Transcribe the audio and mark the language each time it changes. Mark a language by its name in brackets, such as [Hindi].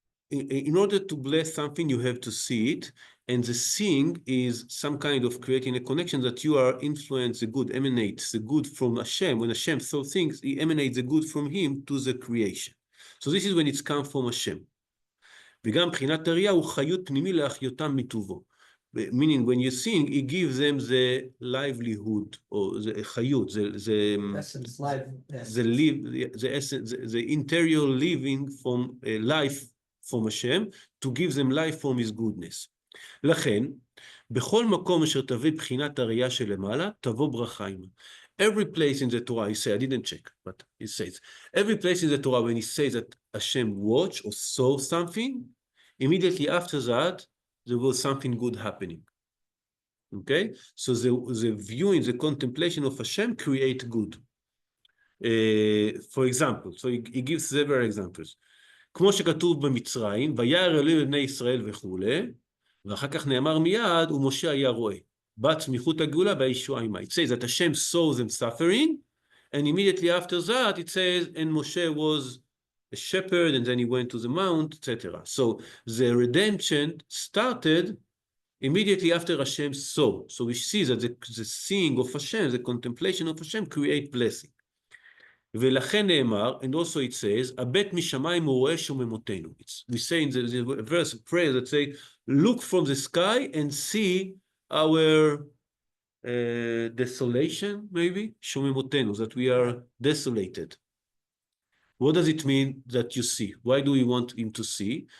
[English] In order to bless something, you have to see it, and the seeing is some kind of creating a connection that you are influenced, the good emanates the good from Hashem. When Hashem saw things, he emanates the good from him to the creation. So this is when it's come from Hashem. [Hebrew] וגם בחינת הראייה הוא חיות פנימי להחיותם מטובו. [English] Meaning when you're seeing, he gives them the livelihood, or the חיות, essence, life, the essence, the interior living from life from Hashem, to give them life from his goodness. [Hebrew] לכן, בכל מקום אשר תביא בחינת הראייה שלמעלה, תבוא ברכה עמה. [English] Every place in the Torah, he says, I didn't check, but he says, every place in the Torah, when he says that Hashem watched or saw something, immediately after that, there was something good happening. Okay? So the viewing, the contemplation of Hashem create good. For example, so he gives several examples. [Hebrew] כמו שכתוב במצרים, וירא אלוהים לבני ישראל וכולי, ואחר כך נאמר מיד, ומשה היה רואה. בת סמיכות הגאולה והישועה עמה. [English] It says that Hashem saw them suffering, and immediately after that it says, and Moshe was a shepherd, and then he went to the mount, etc. So the redemption started immediately after Hashem saw. So we see that the seeing of Hashem, the contemplation of Hashem, create blessing. [Hebrew] ולכן נאמר, [English] and also it says, [Hebrew] הבט משמיים הוא רואה שוממותנו. [English] We say in the verse of prayer that say, look from the sky and see our desolation, maybe, שוממותנו, that we are desolated. What does it mean that you see? Why do we want him to see?